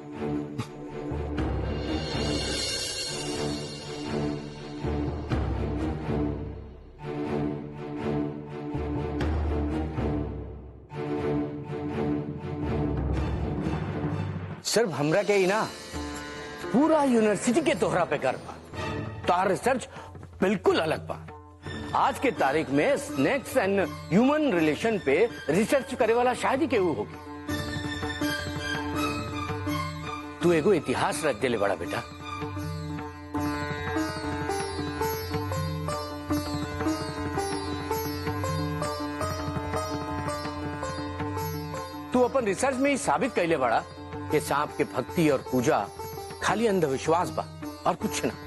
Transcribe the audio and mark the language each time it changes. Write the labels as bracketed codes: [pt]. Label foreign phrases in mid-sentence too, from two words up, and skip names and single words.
[bho] सिर्फ हमरा के ही ना, पूरा यूनिवर्सिटी के तोहरा पे गर्व बा। तार रिसर्च बिल्कुल अलग बा। आज के तारीख में [en] snakes and human relation [bho] पे रिसर्च करे वाला शायद ही केहू होगी। तू एगो इतिहास रच देले बड़ा बेटा। तू अपन रिसर्च में ही साबित कैले बड़ा कि सांप के भक्ति और पूजा खाली अंधविश्वास बा और कुछ ना।